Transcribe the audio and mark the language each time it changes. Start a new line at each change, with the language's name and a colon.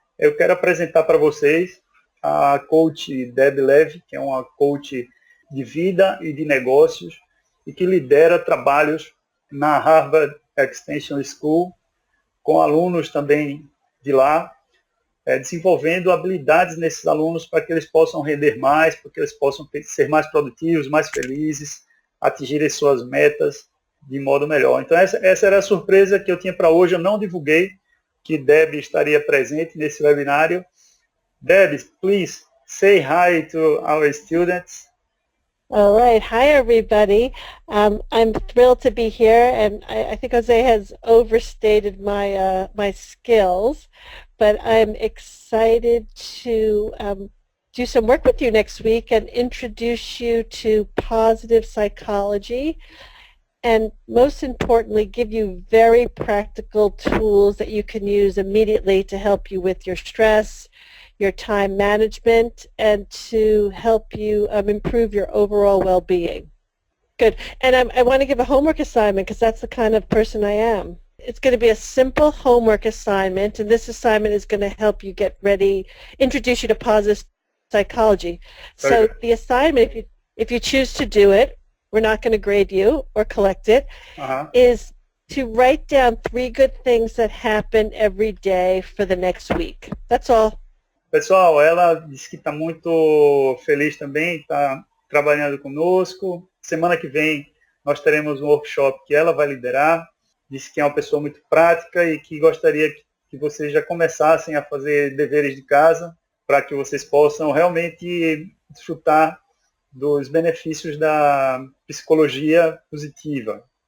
Portuguese: Eu quero apresentar para vocês a coach Debbie Levy, que é uma coach de vida e de negócios e que lidera trabalhos na Harvard Extension School, com alunos também de lá, desenvolvendo habilidades nesses alunos para que eles possam render mais, para que eles possam ser mais produtivos, mais felizes, atingirem suas metas de modo melhor. Então, essa era a surpresa que eu tinha para hoje. Eu não divulguei que Debbie estaria presente nesse webinário.
English: Debbie, please say hi to our students. All right. Hi, everybody. I'm thrilled to be here, and I think Jose has overstated my skills, but I'm excited to do some work with you next week and introduce you to positive psychology, and most importantly, give you very practical tools that you can use immediately to help you with your stress, your time management, and to help you improve your overall well-being. Good. And I want to give a homework assignment because that's the kind of person I am. It's going to be a simple homework assignment, and this assignment is going to help you get ready, introduce you to positive psychology. So the assignment, if you choose to do it, we're not going to grade you or collect it, is to write down 3 good things that happen every day for the next week. That's all.
Portuguese: Pessoal, ela disse que está muito feliz também, está trabalhando conosco. Semana que vem nós teremos um workshop que ela vai liderar. Disse que é uma pessoa muito prática e que gostaria que vocês já começassem a fazer deveres de casa para que vocês possam realmente desfrutar dos benefícios da psicologia positiva.